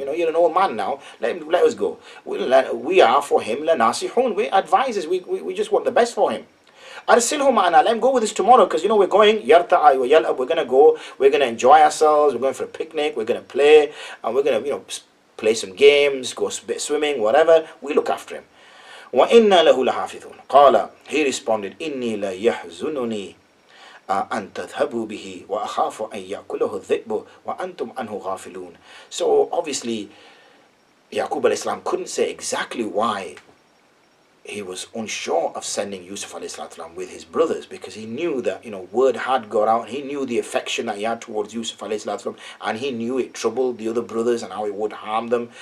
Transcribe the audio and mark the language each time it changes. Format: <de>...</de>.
<en>You're an old man now. Let us go. We are for him lanasihun. We're advisors. We just want the best for him.</en> <ar>Arsilhu ma'ana.</ar> <en>Let him go with us tomorrow, because we're going wrtla wa yal'ab. We're gonna go. We're gonna enjoy ourselves. We're going for a picnic. We're gonna play, and we're gonna play some games, go a bit swimming, whatever. We look after him.</en> <ar>وَإِنَّا لَهُ لَحَافِظُونَ قال,</ar> <en>he responded,</en> <ar>إِنِّي لَيَحْزُنُنِي أَن تَذْهَبُوا بِهِ وَأَخَافُ أَن يَأْكُلَهُ الذِّئْبُ وَأَنْتُمْ عَنْهُ غَافِلُونَ.</ar> <en>So obviously Yaqub alayhi salam couldn't say exactly why he was unsure of sending Yusuf alayhi salam with his brothers, because he knew that word had got out, and he knew the affection that he had towards Yusuf alayhi salam, and he knew it troubled the other brothers and how it would harm them.</en>